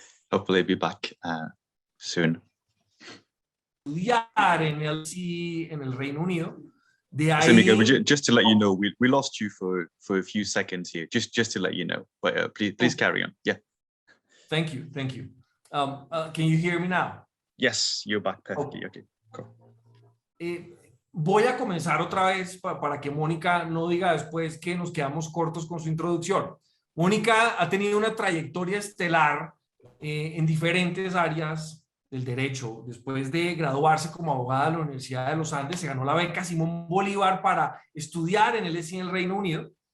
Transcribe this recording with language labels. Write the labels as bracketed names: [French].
[English] Hopefully he'll be back soon. [Spanish] Estudiar en el Reino Unido. De ahí... [English] Jose Miguel, just to let you know, we lost you for a few seconds here. Just to let you know. But please carry on. Yeah. Thank you. Thank you. Can you hear me now? Yes, you're back perfectly. Okay. Cool. [Spanish] Voy a comenzar otra vez para que Mónica no diga después que nos quedamos cortos con su introducción. Mónica ha tenido una trayectoria estelar en diferentes áreas del derecho. Después de graduarse como abogada de la Universidad de los Andes, se ganó la beca Simón Bolívar para estudiar en el LSE en el Reino Unido.